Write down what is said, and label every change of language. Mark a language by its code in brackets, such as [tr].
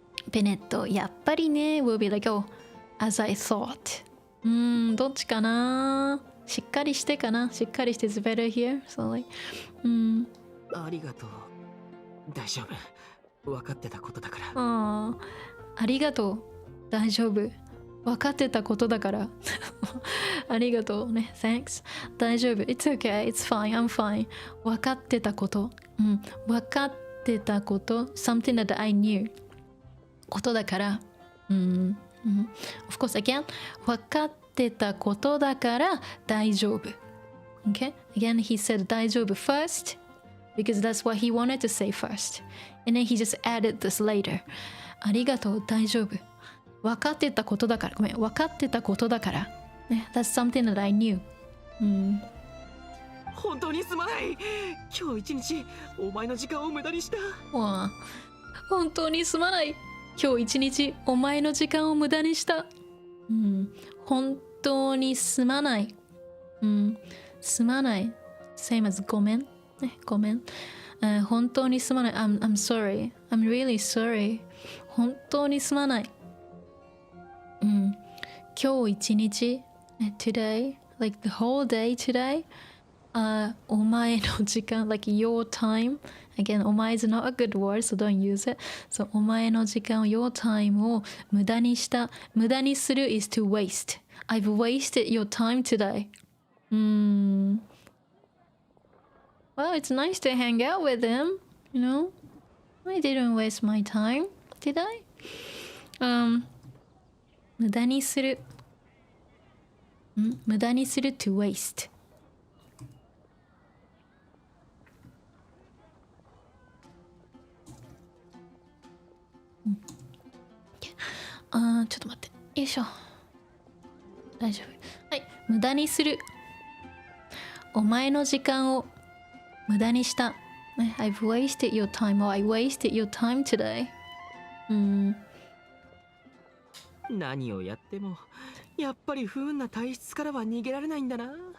[ja] ベネット、やっぱりね [en] will be like, oh, as I thought. [ja] どっちかな。しっかりしてかな。しっかりして [en] is better here. So like, [ja] ありがとう。大丈夫。分かってたことだから。ありがとう。大丈夫。分かってたことだから。ありがとうね。 [en] Thanks。 [ja] 大丈夫。 [en] It's okay. It's fine. I'm fine. [ja] 分かってたこと。分かってたこと。 [en] Something that I knew. [ja] ことだから。 [en] Of course, again. [ja] 分かってたことだから大丈夫。 [en] Okay? Again, he said 大丈夫 first because that's what he wanted to say first. And then he just added this later. [ja] ありがとう、大丈夫。分かってたことだから。ごめん、分かってたことだから。 [en] ね、That's something that I knew. [ja] 本当にすまない。今日一日お前の時間を無駄にした。本当にすまない。今日一日お前の時間を無駄にした。本当にすまない。すまない。 [en] Same as [ja] ごめん。ね、ごめん。本当にすまない。 [en] I'm sorry. I'm really sorry. 本当にすまない。 [ja] 今日一日、 [en] today, like the whole day today, [ja] お前の時間、 [en] like your time. Again, お前 is not a good word, so don't use it. [ja] So お前の時間、 [en] your time [ja] を無駄にした。 [en] 無駄にする is to waste. I've wasted your time today. Well, it's nice to hang out with him, you know? I didn't waste my time, did I? [ja] 無駄にする。無駄にする [en] to waste. [ja] ちょっと待って。よいしょ。大丈夫。はい。無駄にする。お前の時間を無駄にした。 [en] I've wasted your time or I wasted your time today. [ja] 何をやってもやっぱり不運な体質からは逃げられないんだな。